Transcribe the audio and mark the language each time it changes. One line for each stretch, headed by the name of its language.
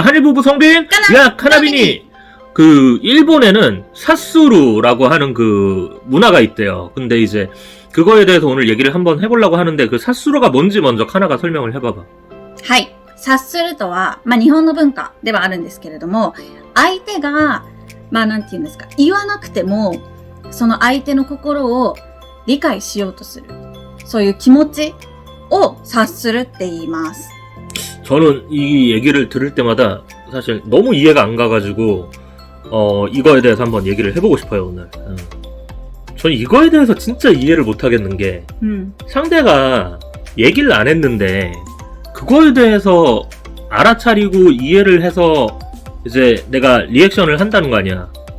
Korean: 한일부부 성빈, 야, 카나비니. 그, 일본에는 사스루라고 하는 그 문화가 있대요. 근데 이제, 그거에 대해서 오늘 얘기를 한번 해보려고 하는데, 그 사스루가 뭔지 먼저 카나가 설명을 해봐봐.
Japanese: はい。察するとは、日本の文化ではあるんですけれども、相手が、なんて言うんですか、言わなくても、その相手の心を理解しようとする。そういう気持ちを察するって言います。
Korean: 저는 이 얘기를 들을 때마다 사실 너무 이해가 안 가가지고, 이거에 대해서 한번 얘기를 해보고 싶어요, 오늘. 저는 이거에 대해서 진짜 이해를 못 하겠는 게, 상대가 얘기를 안 했는데, 그거에 대해서 알아차리고 이해를 해서 이제 내가 리액션을 한다는 거 아니야.